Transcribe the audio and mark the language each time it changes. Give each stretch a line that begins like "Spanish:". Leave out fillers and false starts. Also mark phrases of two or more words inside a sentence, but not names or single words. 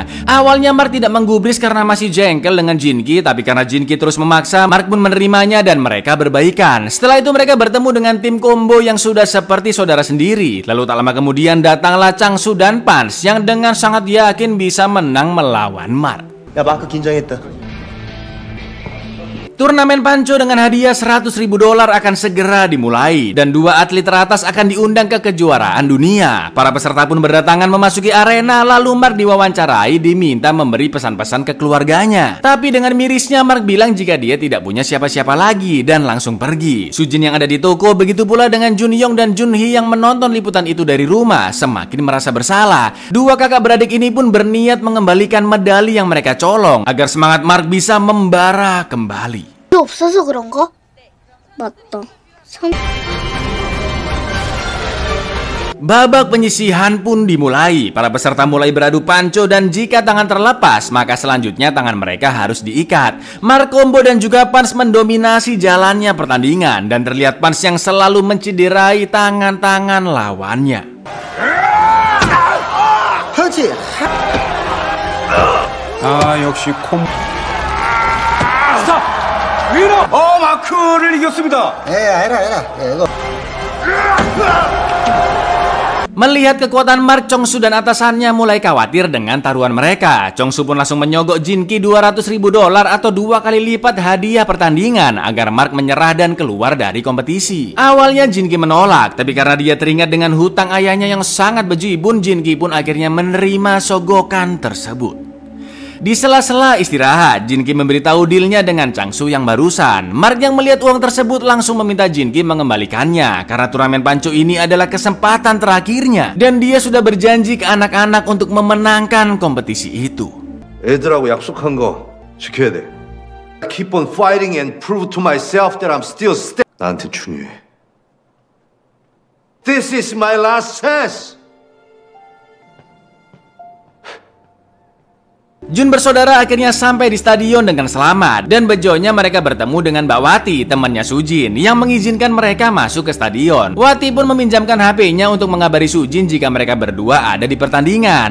Indonesian: Awalnya Mark tidak menggubris karena masih jengkel dengan Jinki, tapi karena Jinki terus memaksa, Mark pun menerimanya dan mereka berbaikan. Setelah itu mereka bertemu dengan tim combo yang sudah seperti saudara sendiri. Lalu tak lama kemudian datanglah Changsu dan Pans yang dengan sangat yakin bisa menang melawan Mark.
Korean: 야, 마크 긴장했다.
Indonesian: Turnamen Panco dengan hadiah $100.000 akan segera dimulai dan dua atlet teratas akan diundang ke kejuaraan dunia. Para peserta pun berdatangan memasuki arena, lalu Mark diwawancarai diminta memberi pesan-pesan ke keluarganya. Tapi dengan mirisnya Mark bilang jika dia tidak punya siapa-siapa lagi dan langsung pergi. Sujin yang ada di toko, begitu pula dengan Junyoung dan Junhee yang menonton liputan itu dari rumah, semakin merasa bersalah. Dua kakak beradik ini pun berniat mengembalikan medali yang mereka colong agar semangat Mark bisa membara kembali.
Korean: 없어서 그런가? 맞다.
Indonesian: Babak penyisihan pun dimulai. Para peserta mulai beradu panco dan jika tangan terlepas, maka selanjutnya tangan mereka harus diikat. Mark Combo dan juga Pans mendominasi jalannya pertandingan dan terlihat Pans yang selalu mencederai tangan-tangan lawannya.
Korean: 역시 콤. 마크를 이겼습니다.
Indonesian: Melihat kekuatan Mark, Chongsu dan atasannya mulai khawatir dengan taruhan mereka. Chongsu pun langsung menyogok Jinki $200.000 atau 2 kali lipat hadiah pertandingan agar Mark menyerah dan keluar dari kompetisi. Awalnya Jinki menolak, tapi karena dia teringat dengan hutang ayahnya yang sangat bejibun, Jinki pun akhirnya menerima sogokan tersebut. Di sela-sela istirahat, Jinki memberitahu dealnya dengan Changsu yang barusan. Mark yang melihat uang tersebut langsung meminta Jinki mengembalikannya karena turnamen panco ini adalah kesempatan terakhirnya dan dia sudah berjanji ke anak-anak untuk memenangkan kompetisi itu.
Korean: 애들하고 약속한 거 지켜야 돼.
English: Keep on fighting and prove to myself that I'm still
Korean: 나한테 중요해.
English: This is my last chance.
Indonesian: Jun bersaudara akhirnya sampai di stadion dengan selamat dan bejonya mereka bertemu dengan Mbak Wati, temannya Sujin, yang mengizinkan mereka masuk ke stadion. Wati pun meminjamkan HP-nya untuk mengabari Sujin jika mereka berdua ada di pertandingan.